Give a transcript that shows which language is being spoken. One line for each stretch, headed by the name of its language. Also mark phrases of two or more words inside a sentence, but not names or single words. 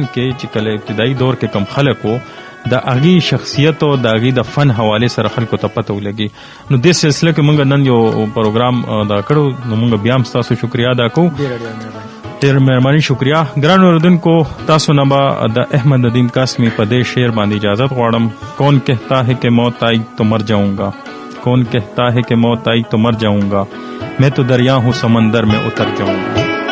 Pashto: کې چې کله ابتدایي دور کې کم خلک وو د هغې شخصیت او د هغې د فن حوالې سره خلکو ته پته ولګي نو دې سلسله کې موږ نن یو پروګرام دا کړو نو موږ بیا هم ستاسو شکریه ادا کوو ډیر مهرباني شکریا ګران اوردونکو تاسو نه به د احمد ندیم قاسمی په دې شعر باندې اجازه غواړم
Urdu: کون کہتا ہے کہ موت آئی تو مر جاؤں گا کون کہتا ہے کہ موت آئی تو مر جاؤں گا میں تو دریا ہوں سمندر میں اتر جاؤں گا